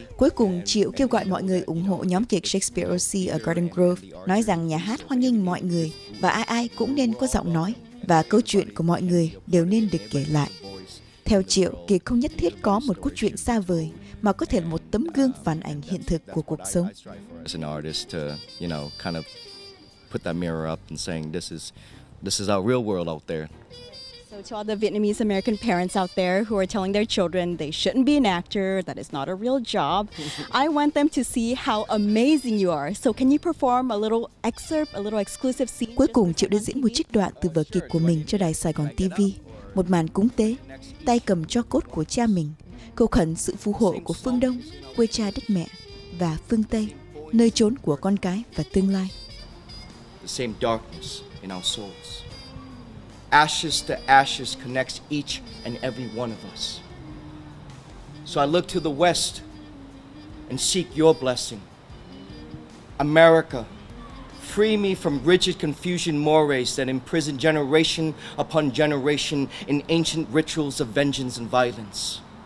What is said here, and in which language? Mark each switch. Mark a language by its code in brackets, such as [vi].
[vi] Cuối cùng, Triệu kêu gọi mọi người ủng hộ nhóm kịch Shakespeare OC ở Garden Grove, nói rằng nhà hát hoan nghênh mọi người và ai cũng nên có giọng nói và câu chuyện của mọi người đều nên được kể lại. Theo Triệu, kịch không nhất thiết có một cốt truyện xa vời mà có thể là một tấm gương phản ảnh hiện thực của cuộc sống. [en] As an artist to, kind of put that mirror up and saying this is our real world out there. So to all the Vietnamese American parents out there who are telling their children they shouldn't be an actor, that it's not a real job, I want them to see how amazing you are. So can you perform a little excerpt, a little exclusive scene? [vi] Cuối cùng, Triệu đã diễn một trích đoạn từ vở kịch của mình cho đài Saigon TV. Một màn cúng tế, tay cầm tro cốt của cha mình, cầu khẩn sự phù hộ của phương Đông, quê cha đất mẹ, và phương Tây, nơi chốn của con cái và tương lai. [en] The same darkness in our souls. Ashes to ashes connects each and every one of us. So I look to the West and seek your blessing. America, free me from rigid confusion mores that imprison generation upon generation in ancient rituals of vengeance and violence.